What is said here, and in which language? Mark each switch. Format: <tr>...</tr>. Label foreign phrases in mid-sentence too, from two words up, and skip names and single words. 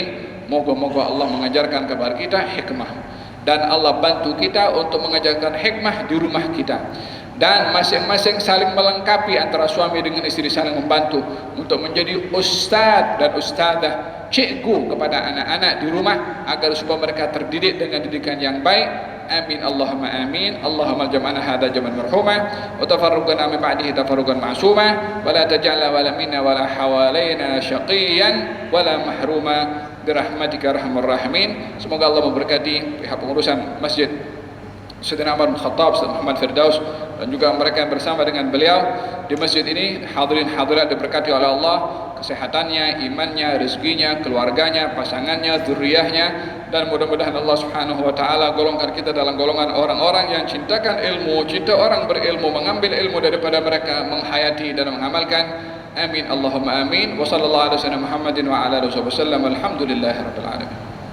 <ms>Moga-moga Allah mengajarkan kepada kita hikmah dan Allah bantu kita untuk mengajarkan hikmah di rumah kita. Dan masing-masing saling melengkapi antara suami dengan istri, saling membantu untuk menjadi ustaz dan ustazah, cikgu kepada anak-anak di rumah agar supaya mereka terdidik dengan didikan yang baik.</ms> <ar>آمين اللهم آمين. اللهم جمعنا هذا جمعا مرحوما وتفرقنا من بعده تفرقا معصوما ولا تجعلنا ولا منا ولا حولنا شقيا ولا محروما برحمتك أرحم الراحمين.</ar> <ms>Semoga Allah memberkati pihak pengurusan Masjid Sayyidina Umar bin Khattab, Sayyidina Muhammad Firdaus dan juga mereka yang bersama dengan beliau di masjid ini. Hadirin hadirat diberkati oleh Allah, kesehatannya, imannya, rezekinya, keluarganya, pasangannya, zuriyahnya, dan mudah-mudahan Allah</ms> <ar>سبحانه وتعالى</ar> <ms>golongkan kita dalam golongan orang-orang yang cintakan ilmu, cinta orang berilmu, mengambil ilmu daripada mereka, menghayati dan mengamalkan.</ms> <ar>آمين اللهم آمين. وصلى الله عليه وسلم محمد وعلى آله وسلم. الحمد لله رب العالمين.</ar>